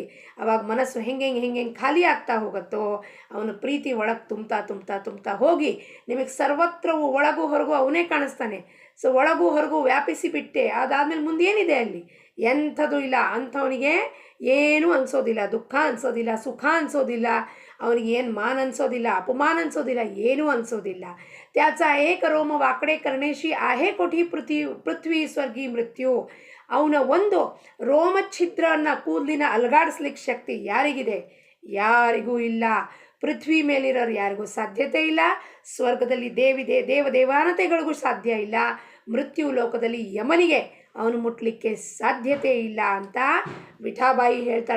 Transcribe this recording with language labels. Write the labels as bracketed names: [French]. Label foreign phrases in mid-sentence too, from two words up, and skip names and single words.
[Kannada] ಅವಾಗ ಮನಸ್ಸು ಹೆಂಗೆ ಖಾಲಿ ಆಗ್ತಾ ಹೋಗುತ್ತೋ ಅವನು ಪ್ರೀತಿ ಒಳಗೆ ತುಂಬ್ತಾ ಹೋಗಿ ನಿಮಗೆ ಸರ್ವತ್ರವೂ ಒಳಗೂ ಹೊರಗೂ ಅವನೇ ಕಾಣಿಸ್ತಾನೆ. ಸೊ ಒಳಗೂ ಹೊರಗೂ ವ್ಯಾಪಿಸಿ ಬಿಟ್ಟೆ. ಅದಾದಮೇಲೆ ಮುಂದೇನಿದೆ ಅಲ್ಲಿ? ಎಂಥದ್ದು ಇಲ್ಲ. ಅಂಥವನಿಗೆ ಏನೂ ಅನಿಸೋದಿಲ್ಲ, ದುಃಖ ಅನಿಸೋದಿಲ್ಲ, ಸುಖ ಅನಿಸೋದಿಲ್ಲ, ಅವನಿಗೆ ಏನು ಮಾನ ಅನಿಸೋದಿಲ್ಲ, ಅಪಮಾನ ಅನಿಸೋದಿಲ್ಲ, ಏನೂ ಅನಿಸೋದಿಲ್ಲ. [Marathi] त्याचा एक रोम वाकडे करण्याशी आहे कोठी पृथ्वी स्वर्गी मृत्यू. [Kannada] ಅವನ ಒಂದು ರೋಮಛಿದ್ರನ್ನು ಕೂದಲಿನ ಅಲಗಾಡಿಸ್ಲಿಕ್ಕೆ ಶಕ್ತಿ ಯಾರಿಗಿದೆ? ಯಾರಿಗೂ ಇಲ್ಲ. ಪೃಥ್ವಿ ಮೇಲಿರೋರು ಯಾರಿಗೂ ಸಾಧ್ಯತೆ ಇಲ್ಲ. ಸ್ವರ್ಗದಲ್ಲಿ ದೇವದೇವಾನತೆಗಳಿಗೂ ಸಾಧ್ಯ ಇಲ್ಲ. ಮೃತ್ಯು ಲೋಕದಲ್ಲಿ ಯಮನಿಗೆ ಅವನು ಮುಟ್ಲಿಕ್ಕೆ ಸಾಧ್ಯತೆ ಇಲ್ಲ ಅಂತ ವಿಠಾಬಾಯಿ ಹೇಳ್ತಾಳೆ.